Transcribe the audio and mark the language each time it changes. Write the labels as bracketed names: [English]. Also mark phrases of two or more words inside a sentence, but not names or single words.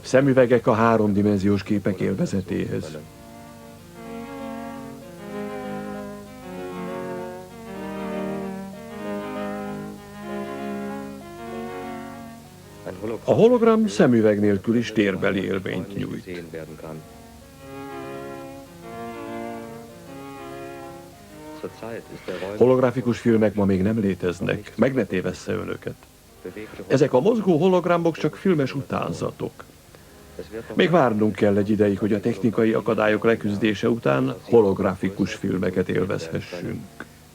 [Hungarian] Szemüvegek a háromdimenziós képek élvezetéhez. [German] ein Hologramm, [Hungarian] A hologram szemüveg nélkül is térbeli élményt nyújt. [German] gesehen werden kann. Zurzeit ist der Räum [Hungarian] Holografikus filmek ma még nem léteznek, meg ne tévessze önöket. [German] bewegte [Hungarian] Ezek a mozgó hologramok csak filmes utánzatok. [German] Es wird noch [Hungarian] Még várnunk kell egy ideig, hogy a technikai akadályok leküzdése után holografikus filmeket élvezhessünk.